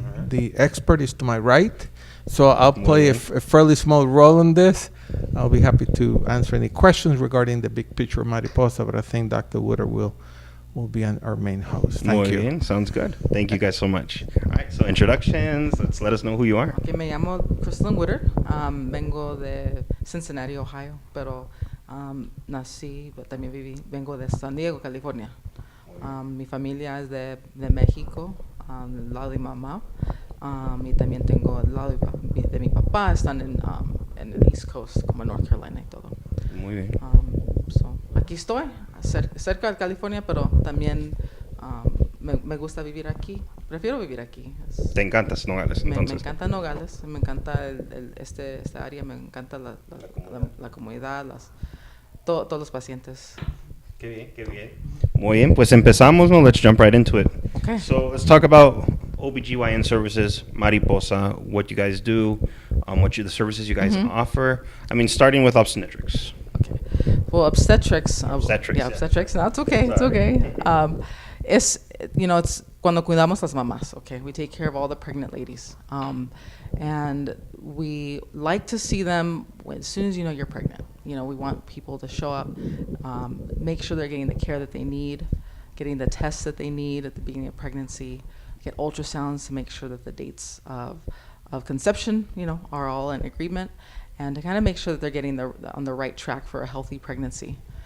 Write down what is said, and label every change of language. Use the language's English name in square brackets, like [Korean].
[English] The expert is to my right, so I'll play a fairly small role in this. I'll be happy to answer any questions regarding the big picture of Mariposa, but I think Dr. Woodard will be our main host. Thank you. Bien. Sounds good. Thank you guys so much. All right, so introductions. Let's let us know who you are. [Spanish] Okay, me llamo Crystalline Woodard. Vengo de Cincinnati, Ohio, pero nací, también vengo de San Diego, California. Mi familia es de México, del lado de mi mamá, y también tengo el lado de mi papá, están en el East Coast, como North Carolina y todo. Muy bien. So, aquí estoy, cerca de California, pero también me gusta vivir aquí. Prefiero vivir aquí. ¿Te encantas Nogales, entonces? Me encanta Nogales, me encanta esta área, me encanta la comunidad, todos los pacientes. Qué bien, qué bien. Muy bien, pues empezamos, ¿no? [English] Let's jump right into it. Okay. So let's talk about OBGYN services, Mariposa, what you guys do, the services you guys offer. I mean, starting with obstetrics. Okay. Well, obstetrics. Obstetrics. Yeah, obstetrics. No, it's okay. It's okay. It's [Spanish] cuando cuidamos las mamás. [English] Okay, we take care of all the pregnant ladies, and we like to see them as soon as you know you're pregnant. We want people to show up, make sure they're getting the care that they need, getting the tests that they need at the beginning of pregnancy, get ultrasounds to make sure that the dates of conception, are all in agreement, and to kind of make sure that they're getting on the right track for a healthy pregnancy.